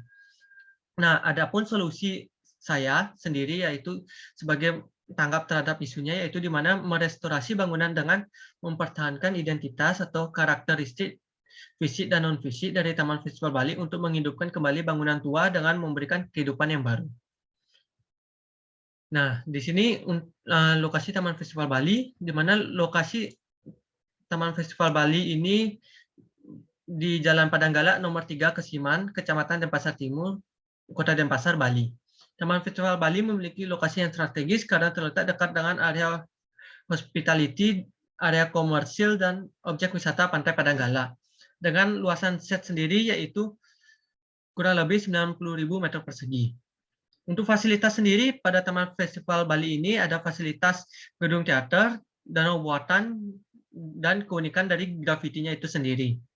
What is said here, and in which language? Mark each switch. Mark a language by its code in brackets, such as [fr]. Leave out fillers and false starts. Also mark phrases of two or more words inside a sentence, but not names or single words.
[id] Nah, adapun solusi saya sendiri yaitu sebagai tanggap terhadap isunya, yaitu di mana merestorasi bangunan dengan mempertahankan identitas atau karakteristik fisik dan non-fisik dari Taman Festival Bali untuk menghidupkan kembali bangunan tua dengan memberikan kehidupan yang baru. Nah, di sini lokasi Taman Festival Bali, di mana lokasi Taman Festival Bali ini di Jalan Padanggala nomor 3 Kesiman, Kecamatan Denpasar Timur, Kota Denpasar, Bali. Taman Festival Bali memiliki lokasi yang strategis karena terletak dekat dengan area hospitality, area komersil, dan objek wisata Pantai Padanggala. Dengan luasan set sendiri yaitu kurang lebih 90.000 meter persegi. Untuk fasilitas sendiri pada Taman Festival Bali ini ada fasilitas gedung teater, danau buatan, dan keunikan dari grafitinya itu sendiri.